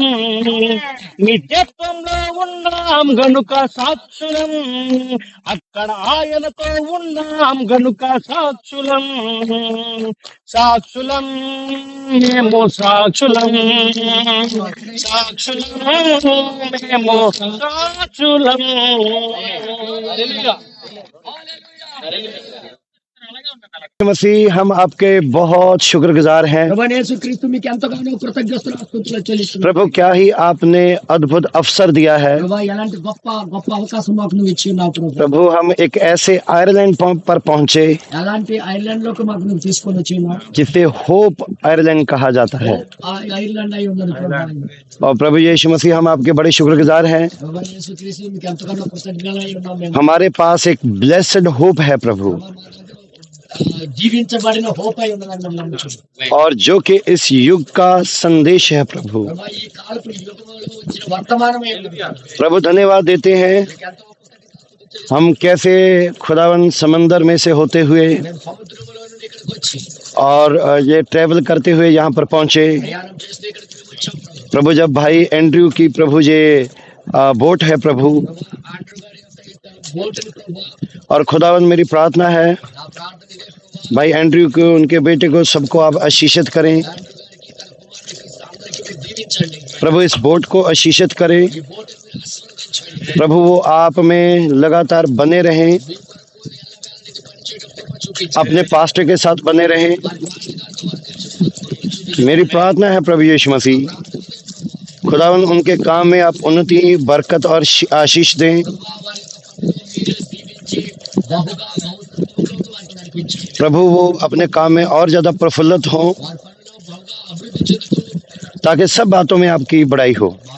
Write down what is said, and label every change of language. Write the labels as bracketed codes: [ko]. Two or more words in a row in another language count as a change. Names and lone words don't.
[te] నిత్యత్వంలో ఉన్నాం గనుక సాక్షులం, అక్కడ ఆయనతో ఉన్నాం గనుక సాక్షులం. సాక్షులం మేము సాక్షులం, సాక్షులం మేము సాక్షులం. [hi] मसीह हम आपके बहुत शुक्रगुजार हैं [te] ప్రభు యేసుక్రీస్తు మీకు ఎంతగానో కృతజ్ఞతలు స్తుతులు చెల్లిస్తున్నాను [hi] प्रभु। क्या ही आपने अद्भुत अवसर दिया है [te] ప్రభు ఎలాంటి గొప్ప గొప్ప అవకాశం మాకు నువ్వు ఇచ్చి ఉన్నావు ప్రభు [hi] प्रभु। हम एक ऐसे आयरलैंड पर पहुंचे [te] ఎలాంటి ఐర్లాండ్ లోకి మాకు నువ్వు తీసుకొని వచ్చి ఉన్నావు [hi] जिसे होप आयरलैंड कहा जाता है। [te] ఆ ఐర్లాండ్ అయి ఉన్నది ప్రభు [hi] और प्रभु यीशु मसीह हम आपके बड़े शुक्रगुजार हैं। [te] ప్రభు యేసుక్రీస్తు మీకు ఎంతగానో కృతజ్ఞతలై ఉన్నాం మేము [hi] हमारे पास एक [en] blessed hope [hi] है प्रभु, [te] జీవించబడిన హోప్ అయి ఉన్నదని మేము నమ్ముతున్నాం [hi] और जो कि इस युग का संदेश है प्रभु। [te] ప్రభు ఈ కాలపు యుగంలో వచ్చిన వర్తమానమే ఉన్నది [hi] प्रभु धन्यवाद देते हैं। [te] మీకు ఎంతో కృతజ్ఞతలు [hi] हम कैसे खुदावन समंदर में से होते हुए [te] మేము సముద్రంలో నుండి ఇక్కడికి వచ్చి [hi] और ये ट्रेवल करते हुए यहाँ पर पहुंचे [te] ప్రయాణం చేస్తూ ఇక్కడికి మేము వచ్చాం ప్రభు [hi] प्रभु। जब भाई एंड्रयू की प्रभु ये बोट है प्रभु, [te] ఆండ్రూ గారి యొక్క బోటుని ప్రభు [hi] और खुदावन मेरी प्रार्थना है [te] నా ప్రార్థన ఇదే ప్రభు [hi] भाई एंड्रयू को, उनके बेटे को, सबको आप आशीषित करें [te] ఆండ్రూ గారికి తన కుమారుడికి అందరికీ మీరు దీవించండి [hi] प्रभु। इस बोट को आशीषित करें [te] ఈ బోటుని మీరు ఆశీర్వదించండి [hi] प्रभु। वो आप में लगातार बने रहें, [te] మీ కొరకు ఎల్లవేళ పనిచేయడం కృప చూపించండి [hi] अपने पास्टर के साथ बने रहें। मेरी प्रार्थना है प्रभु यीशु मसीह, खुदावन उनके काम में आप उन्नति, बरकत और आशीष दें। प्रभु वो अपने काम में और ज्यादा प्रफुल्लित हों, ताकि सब बातों में आपकी बड़ाई हो।